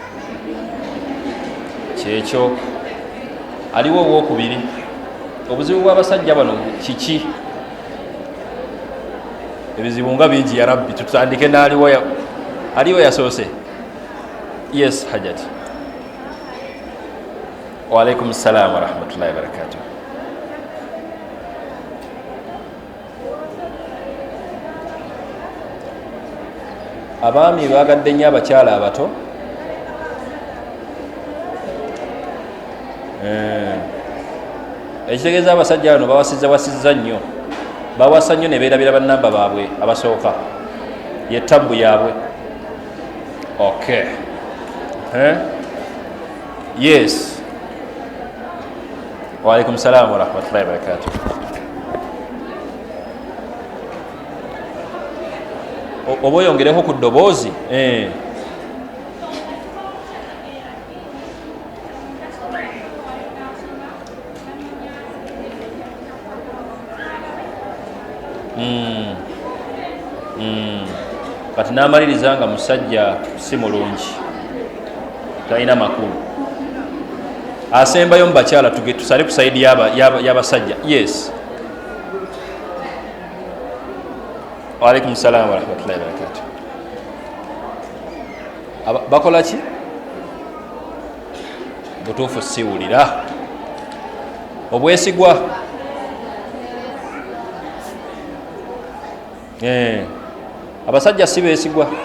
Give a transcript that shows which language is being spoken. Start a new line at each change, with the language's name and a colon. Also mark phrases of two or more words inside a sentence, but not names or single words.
Ganda: Kyekyo. Aliwo obwokubiri, obuzibu bw'abasajja bano kiki? Ebizibu nga bingi
Arabic: يا ربي,
Ganda: tutandike aliwo yasoose.
English: Yes Hajat.
Arabic: وعليكم السلام ورحمة الله وبركاته.
Ganda: Abaami baagadde nnyo abakyala abato. Ekitegeeza abasajja bano bawasizza nnyo, bawasa nnyo ne beerabira bannamba baabwe abasooka, ye ttabbu yaabwe.
English: Okay. Yes.
Arabic: وعليكم السلام ورحمة الله وبركاته.
Ganda: Oba oyongereko ku ddoboozi. Kati n'amaliriza nga musajja si mulungi, talina makulu. Asembayo mu bakyala tusale ku sayidi y'abasajja.
English: Yes.
Arabic: وعليكم السلام ورحمة الله وبركاته.
Ganda: Bakola ki? Butuufu siwulira. Obwesigwa. Abasajja si beesigwa.